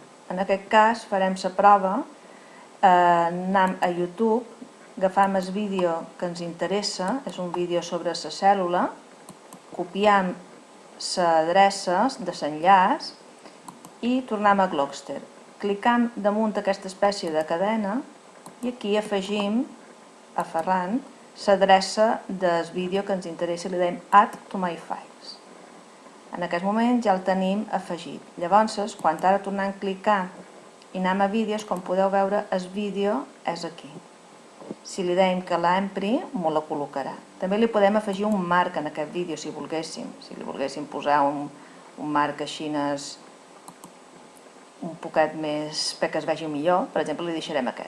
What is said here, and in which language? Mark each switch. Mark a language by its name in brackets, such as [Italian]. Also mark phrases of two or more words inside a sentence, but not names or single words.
[Catalan] En aquest cas farem la prova, anem a YouTube, agafam el vídeo que ens interessa, és un vídeo sobre la cèl·lula, copiem l'adreça de l'enllaç i tornem a Glogster. Clicam damunt aquesta espècie de cadena i aquí afegim, aferrant, l'adreça del vídeo que ens interessa i li diem [English] Add to my files. [Catalan] En aquest moment ja el tenim afegit. Llavors, quan ara tornem a clicar i anem a vídeos, com podeu veure, el vídeo és aquí. Si li dèiem que l'empri, m'ho la col·locarà. També li podem afegir un marc en aquest vídeo, si volguéssim. Si li volguéssim posar un marc així un poquet més perquè es vegi millor, per exemple, li deixarem aquest.